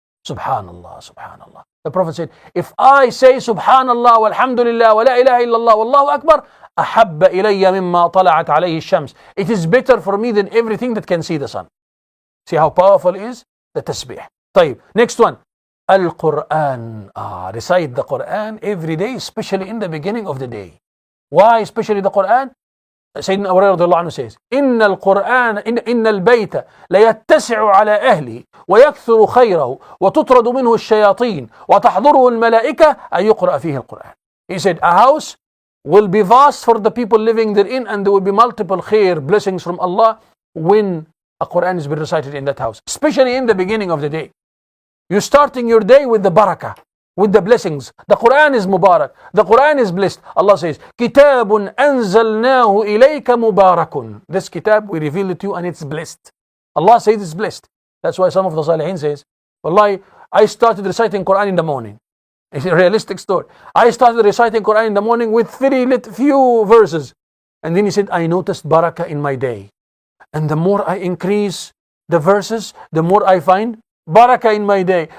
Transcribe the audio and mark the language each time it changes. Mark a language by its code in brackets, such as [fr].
[en] Subhanallah, Subhanallah. The Prophet said, if I say Subhanallah, walhamdulillah, wa la ilaha illallah, wallahu akbar, [ar] أحب إلي مما طلعت عليه الشمس. [en] It is better for me than everything that can see the sun. See how powerful it is? The tasbih. طيب, next one. Al-Quran. Recite the Quran every day, especially in the beginning of the day. Why especially the Quran? Sayyidina Abu Hurairah radiallahu anhu says, [ar] إن القرآن إن البيت ليتسع على أهله ويكثر خيره وتطرد منه الشياطين وتحضره الملائكة أن يقرأ فيه القرآن. [en] He said, a house will be vast for the people living therein, and there will be multiple khair, blessings from Allah, when a Quran is being recited in that house, especially in the beginning of the day. You're starting your day with the barakah, with the blessings. The Quran is mubarak. The Quran is blessed. Allah says, [ar] كِتَابٌ أَنزَلْنَاهُ إِلَيْكَ مُبَارَكٌ. [en] This kitab, we reveal it to you and it's blessed. Allah says it's blessed. That's why some of the Salihin says, Wallahi, I started reciting Quran in the morning. It's a realistic story. I started reciting Quran in the morning with few verses. And then he said, I noticed barakah in my day. And the more I increase the verses, the more I find barakah in my day.